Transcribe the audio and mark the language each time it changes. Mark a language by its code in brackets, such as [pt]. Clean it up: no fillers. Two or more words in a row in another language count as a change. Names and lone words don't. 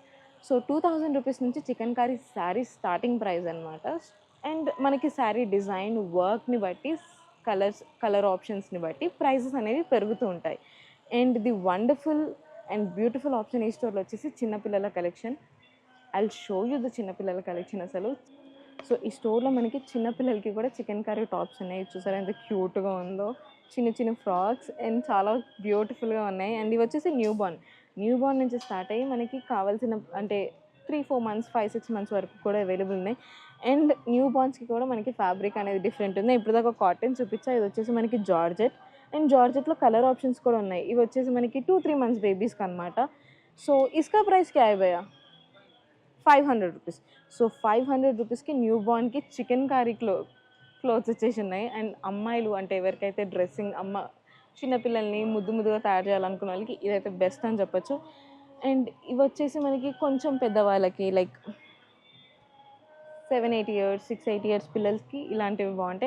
[te] సో 2000 రూపీస్ నుంచి [en] chicken curry saree starting price [te] అనమాట. అండ్ మనకి [en] saree design workni [te] బట్టి, [en] color optionsni [te] బట్టి ప్రైజెస్ అనేవి పెరుగుతూ ఉంటాయి. [en] and the wonderful and beautiful option [te] ఈ స్టోర్లో వచ్చేసి చిన్నపిల్లల కలెక్షన్. [en] I will show you the చిన్నపిల్లల collection అసలు. [te] సో ఈ స్టోర్లో మనకి చిన్నపిల్లలకి కూడా [en] chicken curry tops [te] ఉన్నాయి. చూసారా ఎంత క్యూట్గా ఉందో. చిన్న చిన్న [en] frocks and [te] చాలా బ్యూటిఫుల్గా ఉన్నాయి. అండ్ ఇవి వచ్చేసి [en] new born [te] నుంచి స్టార్ట్ అయ్యి మనకి కావాల్సిన అంటే 3-4 మంత్స్, 5-6 మంత్స్ వరకు కూడా అవైలబుల్ ఉన్నాయి. అండ్ [en] new bornski [te] కూడా మనకి ఫ్యాబ్రిక్ అనేది డిఫరెంట్ ఉంది. ఇప్పుడు దాకా కాటన్ చూపించా, ఇది వచ్చేసి మనకి జార్జెట్. అండ్ జార్జెట్లో [en] color options [te] కూడా ఉన్నాయి. ఇవి వచ్చేసి మనకి 2-3 మంత్స్ బేబీస్కి అనమాట. [hi] सो इसका प्राइस क्या है भैया? 500 रुपीस. [te] సో 500 రూపీస్కి [en] new bornki chicken curry clothes [te] వచ్చేసి ఉన్నాయి. అండ్ అమ్మాయిలు అంటే ఎవరికైతే డ్రెస్సింగ్, చిన్నపిల్లల్ని ముద్దుగా తయారు చేయాలనుకున్న వాళ్ళకి ఇదైతే బెస్ట్ అని చెప్పొచ్చు. అండ్ ఇవి వచ్చేసి మనకి కొంచెం పెద్దవాళ్ళకి, [en] like 7-8 years, 6-8 years [te] పిల్లలకి ఇలాంటివి బాగుంటాయి.